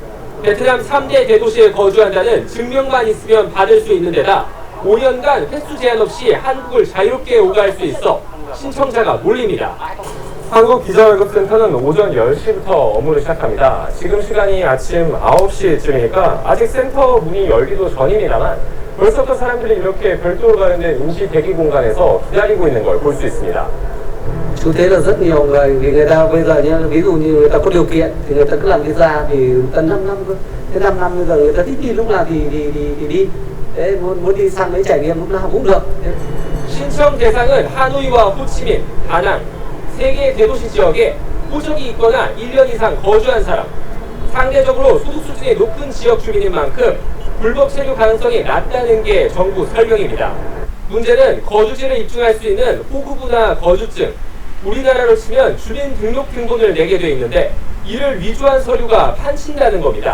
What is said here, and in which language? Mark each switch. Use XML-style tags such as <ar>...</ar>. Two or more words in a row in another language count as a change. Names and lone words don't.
<ko>베트남 3대 대도시에 거주한다는 증명만 있으면 받을 수 있는 데다 5년간 횟수 제한 없이 한국을 자유롭게 오가할 수 있어 신청자가 몰립니다. 한국비자발급센터는 오전 10시부터 업무를 시작합니다. 지금 시간이 아침 9시쯤이니까 아직 센터 문이 열기도 전입니다만 벌써부터 사람들이 이렇게 별도로 가는데 임시 대기 공간에서 기다리고 있는 걸 볼 수 있습니다.</ko> <vi>Thực tế là rất nhiều người vì người ta bây giờ nhá, ví dụ như người ta có điều kiện thì người ta cứ làm visa thì tận 5 năm cơ. Thế 5 năm bây giờ người ta thích đi lúc nào thì đi. Đấy, muốn đi sang đấy trải nghiệm lúc nào cũng được.</vi> <ko>신청 대상은 하노이와 호치민, 다낭, 세 개의 대도시 지역에 호적이 있거나 1년 이상 거주한 사람, 상대적으로 소득 수준이 높은 지역 주민인 만큼 불법 체류 가능성이 낮다는 게 정부 설명입니다. 문제는 거주지를 입증할 수 있는 호구부나 거주증, 우리나라로 치면 주민등록등본을 내게 돼 있는데 이를 위조한 서류가 판친다는 겁니다.</ko>